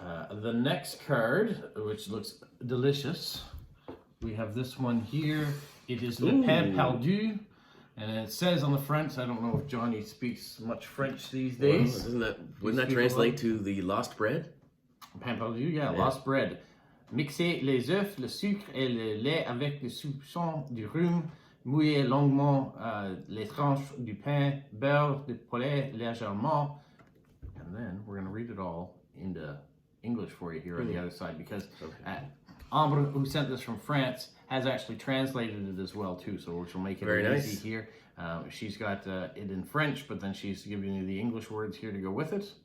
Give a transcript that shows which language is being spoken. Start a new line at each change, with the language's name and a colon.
English: The next card, which looks delicious, we have this one here. It is Le Pain Perdu, and it says on the front, I don't know if Johnny speaks much French these days. Well, wouldn't that translate to the lost bread? Pain Perdu, yeah, lost bread.
French: Mixez les œufs, le sucre et le lait avec le soupçon du rhum. Mouillez longuement les tranches du pain, beurre de poulet légèrement.
English: And then we're going to read it all into English for you here on the other side, because Ambre, who sent this from France, has actually translated it as well too, so which will make it very easy here. She's got it in French, but then she's giving you the English words here to go with it.